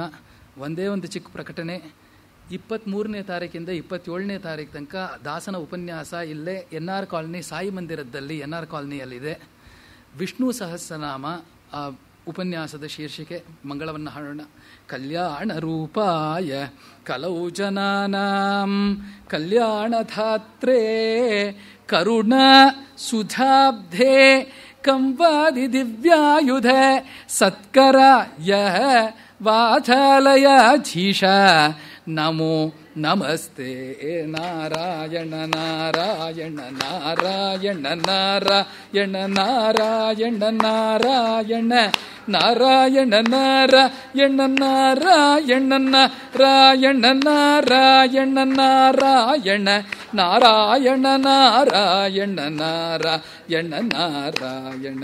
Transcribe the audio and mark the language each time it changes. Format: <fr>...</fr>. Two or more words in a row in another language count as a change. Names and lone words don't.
<kn>ಒಂದೇ ಒಂದು ಚಿಕ್ಕ ಪ್ರಕಟಣೆ. 23ನೇ ತಾರೀಕಿಂದ 27ನೇ ತಾರೀಕು ತನಕ ದಾಸನ ಉಪನ್ಯಾಸ ಇಲ್ಲೇ NR ಕಾಲನಿ ಸಾಯಿ ಮಂದಿರದಲ್ಲಿ NR ಕಾಲನಿಯಲ್ಲಿದೆ. ವಿಷ್ಣು ಸಹಸ್ರನಾಮ ಆ ಉಪನ್ಯಾಸದ ಶೀರ್ಷಿಕೆ. ಮಂಗಳವನ್ನು ಹಾಡೋಣ.</kn> <sa>ಕಲ್ಯಾಣ ರೂಪಾಯ ಕಲೌ ಜನಾನಾಂ ಕಲ್ಯಾಣಧಾತ್ರೇ ಕರುಣ ಸುಧಾಬ್ಧೆ ಕಂವಾದಿ ದಿವ್ಯಾಯುಧ ಸತ್ಕರ ಯಹ ವಾಥಾಲಯಾಧೀಶ ನಮೋ ನಮಸ್ತೆ ನಾರಾಯಣ ನಾರಾಯಣ ನಾರಾಯಣ ನಾರಾಯಣ ನಾರಾಯಣ ನಾರಾಯಣ ನಾರಾಯಣ ನಾರಾಯಣ ನಾರಾಯಣ ನಾರಾಯಣ ನಾರಾಯಣ ನಾರಾಯಣ ನಾರಾಯಣ ನಾರಾಯಣ ನಾರಾಯಣ ನಾರಾಯಣ.</sa>